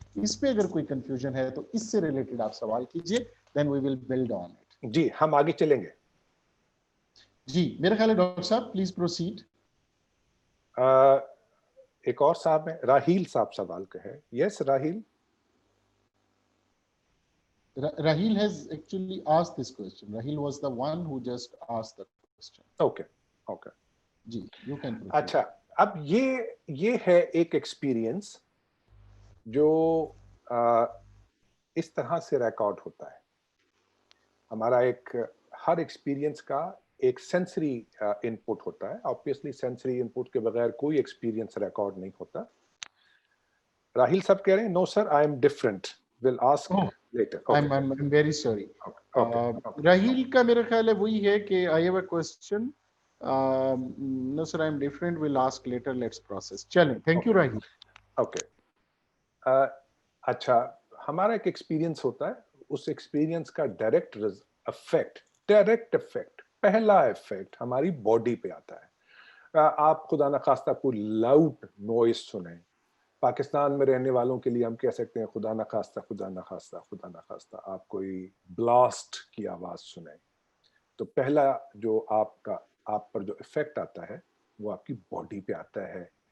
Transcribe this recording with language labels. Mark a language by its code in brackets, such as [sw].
[ur] اس پہ اگر کوئی confusion ہے تو اس سے related آپ سوال کیجئے, then we will build on it. جی ہم آگے چلیں گے. جی میرا خیال ہے ڈاکٹر صاحب پلیز پروسیڈ. ایک اور صاحب ہیں, راہیل صاحب سوال کا ہے. یس Raheel. [en] Rahil has actually asked this question. Rahil was the one who just asked the question. Okay, okay. جی you can proceed. [ur] اچھا, اب یہ ہے ایک ایکسپیرئنس جو اس طرح سے ریکارڈ ہوتا ہے. ہمارا ایک ہر ایکسپیرئنس کا ایک سینسری ان پٹ ہوتا ہے. آبویسلی سینسری ان پٹ کے بغیر کوئی ایکسپیرئنس ریکارڈ نہیں ہوتا. [en] راہیل صاحب کہہ رہے ہیں no sir I am different, will ask later. I'm very sorry. [ur] Raheel کا میرا خیال ہے وہی ہے کہ I have a question. [en] No sir I'm different, we'll ask later, let's process. [ur] چلیں, thank you راہیل. اوکے. اچھا, ہمارا ایک ایکسپیرئنس ہوتا ہے, اس ایکسپیرئنس کا ڈائریکٹ افیکٹ پہلا افیکٹ ہماری باڈی پہ آتا ہے. آپ خدا نخواستہ کوئی لاؤڈ نوائز سنیں, پاکستان میں رہنے والوں کے لیے ہم کہہ سکتے ہیں خدا نخواستہ آپ کوئی بلاسٹ کی آواز سنیں, تو پہلا جو آپ پر جو افیکٹ آتا ہے وہ آپ کی باڈی پہ آتا ہے.